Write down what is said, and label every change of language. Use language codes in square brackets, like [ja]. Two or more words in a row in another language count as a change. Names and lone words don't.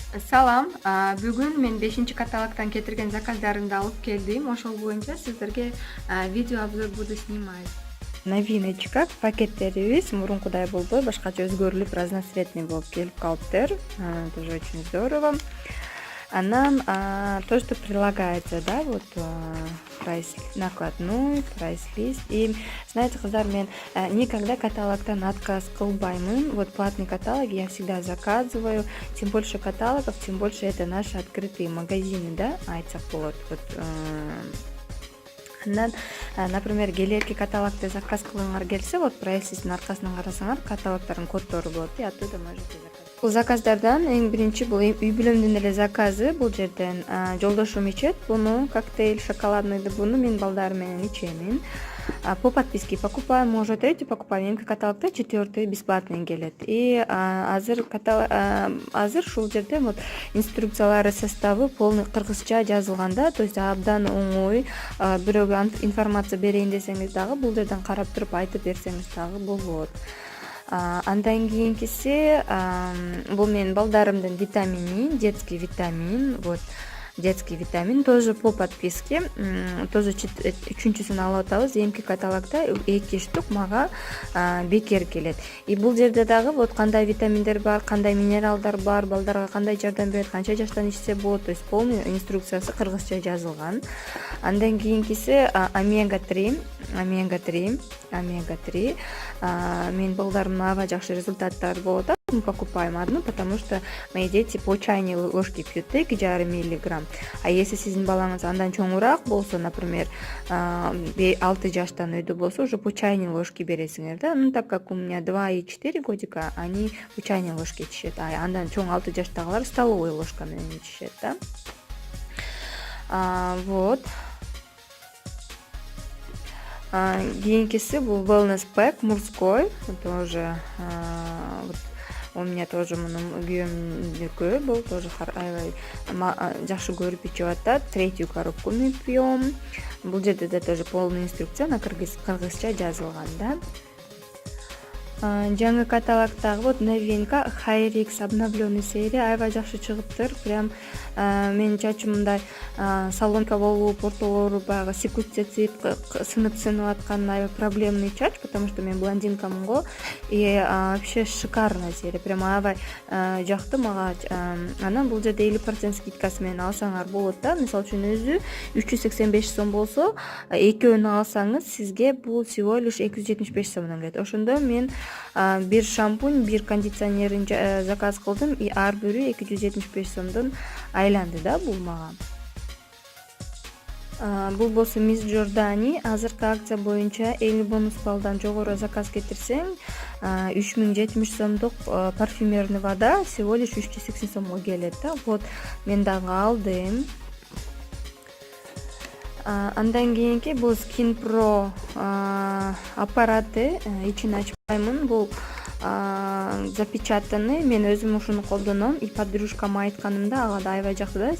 [ky] Салам. Бүгүн мен 5 каталогтан кетирген заказдарымды алып келдим. Ошол боюнча сиздерге [ru] видео обзор буду снимать. [ky] Новиночка пакеттерибиз мурункудай болбой, башкача өзгөрүлүп, разноцветный болуп келип калыптыр. [ru] Тоже очень здорово. Анан то, что прилагается, [ky] да, [ru] вот прайс накладной, прайс-лист. И знаете, [ky] кыздар, мен никогда каталогтан отказ кылбаймын. [ru] Вот платный каталог я всегда заказываю. Чем больше каталогов, тем больше это наши открытые магазины, [ky] да, айтсак болот. Вот андан, например, келерки каталогты заказ кылгыңар келсе, вот прайс-листтин аркасынан карасаңар, каталогдордун коддору болот, [ru] и оттуда можете заказать. [ky] Бул заказдардан эң биринчи бул үй бүлөмдүн эле заказы. Бул жерден жолдошум ичет буну, [ru] коктейль шоколадныйды, [ky] буну мен балдарым менен ичемин. [ru] По подписке покупаем, мы уже третью покупаем, [ky] меники каталогда 4 бесплатный келет. И азыр ушул жерде вот инструкциялары, [ru] составы полный [ky] кыргызча жазылган да, [ru] то есть [ky] абдан оңой. Бирөөгө информация берейин десеңиз дагы бул жерден карап туруп айтып берсеңиз дагы болот. Андан кийинкиси бул менин балдарымдын витамини, [ru] детский витамин, вот детский витамин тоже по подписке, тоже [ky] үчүнчүсүн алып атабыз. Эмки каталогда 2 штук мага бекер келет. И бул жерде дагы вот кандай витаминдер бар, кандай минералдар бар, балдарга кандай жардам берет, канча жаштан ичсе болот, [ru] то есть полный [ky] инструкциясы кыргызча жазылган. Андан кийинкиси омега 3. Мен балдарымдын аба жакшы результаттары болот. [ru] Мы покупаем одну, потому что мои дети по чайной ложке пьют 2,5 миллиграмм. [ky] А если сиздин балаңыз андан чоңураак болсо, например, 6 жаштан өйдө болсо, [ru] уже по чайной ложке [ky] бересиңер да. [ru] Ну, так как у меня 2 и 4 годика, они по чайной ложке ичишет. [ky] А андан чоң 6 жаштагылар [ru] столовой ложка [ky] менен ичишет, да. Вот. Кийинкиси бул [en] wellness pack [ky] мужской, [ru] тоже вот у меня тоже [ky] күйөөмдүкү бул тоже жакшы көрүп ичип атат. 3 коробку мен пьем. Бул жерде да [ru] тоже полный инструкция на [ky] кыргызча жазылган, да. Жаңы каталогдагы вот новинка Хайрикс [ru] обновленный серия [ky] аябай жакшы чыгыптыр. Прям менин чачым мындай салонка болуп, ортолору баягы сипип сынып аткан аябай проблемный чач, потому что мен блондинкамын го. [ru] И вообще шикарная серия, [ky] прям аябай жакты мага. Анан бул жерде 50% скидкасы менен алсаңар болот да. Мисалы үчүн өзү 385 сом болсо, экөөнү алсаңыз сизге бул [ru] всего лишь [ky] 275 сомдон келет. Ошондо мен бир шампунь, бир кондиционерин заказ кылдым, и ар бирөө 275 сомдон айланды да бул мага. Бул болсо Мисс Джордани. Азыркы акция боюнча 50 бонус баллдан жогору заказ кетирсең 3070 сомдук [ru] парфюмерный вода всего лишь [ky] 380 сомго келет да. Вот мен дагы алдым. Андан кийинки бул Skin Pro аппараты, ичин ачпаймын. Бул запечатанный. Мен өзүм ушуну колдоном. И подружкама айтканымда ага да аябай жакты да.